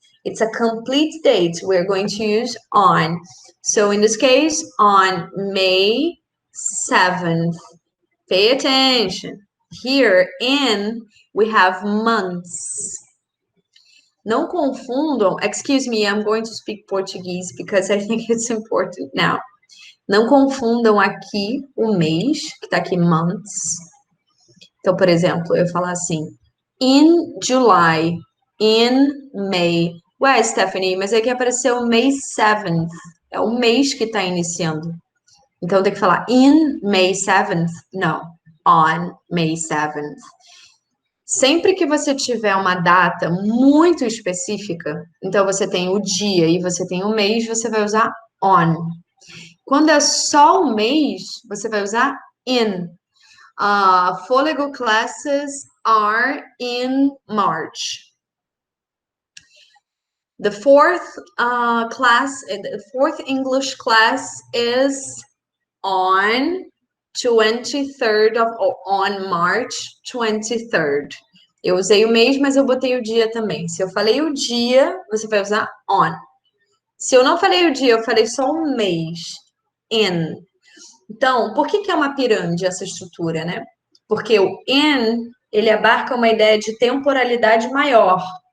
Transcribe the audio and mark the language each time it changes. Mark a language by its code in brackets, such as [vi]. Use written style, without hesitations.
[en] It's a complete date. We're going to use on. So in this case, on May 7th. Pay attention. Here in, we have months. [pt] Não confundam, [en] excuse me, I'm going to speak Portuguese because I think it's important now. [pt] Não confundam aqui o mês, que tá aqui months. Então, por exemplo, eu falar assim, [en] in July, in May. [pt] Ué, Stephany, mas aqui apareceu May 7th. É o mês que tá iniciando. Então, tem que falar [en] in May 7th? [pt] Não, [en] on May 7th. [pt] Sempre que você tiver uma data muito específica, então você tem o dia e você tem o mês, você vai usar on. Quando é só o mês, você vai usar in. [en] Fôlego classes are in March. The fourth English class is on 23rd on March 23rd. [pt] Eu usei o mês, mas eu botei o dia também. Se eu falei o dia, você vai usar on. Se eu não falei o dia, eu falei só um mês, in. Então, por que é uma pirâmide essa estrutura, né? Porque o in, ele abarca uma ideia de temporalidade maior.